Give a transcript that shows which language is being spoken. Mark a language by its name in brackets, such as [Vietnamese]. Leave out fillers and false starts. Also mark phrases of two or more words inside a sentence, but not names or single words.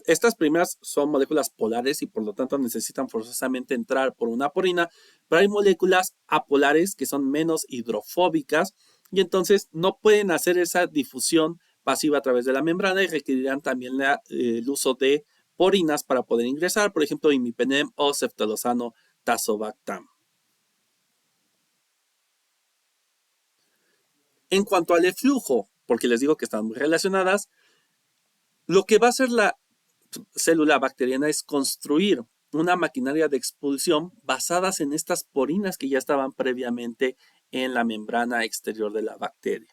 [Spanish] Estas primeras son moléculas polares y por lo tanto necesitan forzosamente entrar por una porina, pero hay moléculas apolares que son menos hidrofóbicas y entonces no pueden hacer esa difusión pasiva a través de la membrana y requerirán también el uso de porinas para poder ingresar, por ejemplo, imipenem o ceftolozano tazobactam. En cuanto al eflujo, porque les digo que están muy relacionadas, lo que va a hacer la célula bacteriana es construir una maquinaria de expulsión basadas en estas porinas que ya estaban previamente en la membrana exterior de la bacteria.